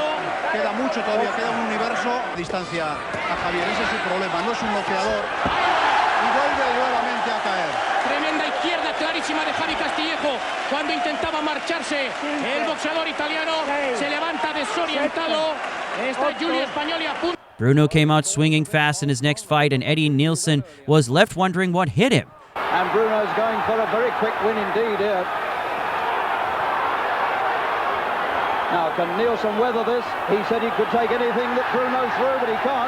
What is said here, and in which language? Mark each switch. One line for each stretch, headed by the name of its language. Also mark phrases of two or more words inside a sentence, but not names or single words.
Spanish: Queda mucho todavía, queda un universo de distancia a Javier, ese es su problema, no es un noqueador. Y vuelve nuevamente a caer. Tremenda izquierda clarísima de Javi Castillejo cuando intentaba marcharse. El boxeador italiano se levanta desorientado. Está Giulio Spagnoli a punto.
English: Bruno came out swinging fast in his next fight, and Eddie Nielsen was left wondering what hit him. And Bruno's going for a very quick win indeed here. Now, can Nielsen weather this? He said he could take anything that Bruno threw, but he can't.